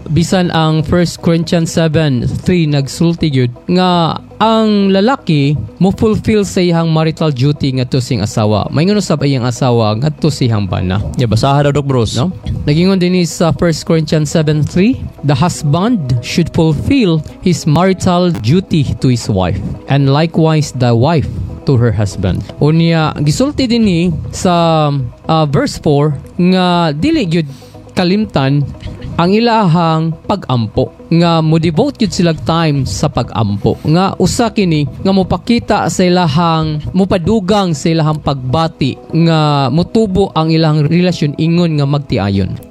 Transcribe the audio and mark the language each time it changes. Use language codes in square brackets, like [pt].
[ceb] Bisan ang 1 Corinthians 7:3 nagsulti yun nga ang lalaki mo [en] fulfill sa iyang marital duty [ceb] ngadto sa iyang asawa. May ngano sa iyang asawa ngadto sa iyang bana. Yeah, basahan daw, Dok Bruce. No? Nagingon din sa [en] 1 Corinthians 7:3, the husband should fulfill his marital duty to his wife and likewise the wife to her husband. [ceb] Unya gisulti din sa verse 4 nga dili gyud kalimtan ang ilahang pag-ampo nga mo devote yun silag time sa pag-ampo nga usa kini nga mopakita sa ilahang mopadugang sa ilahang pagbati nga mutubo ang ilahang relasyon ingon nga magtiayon.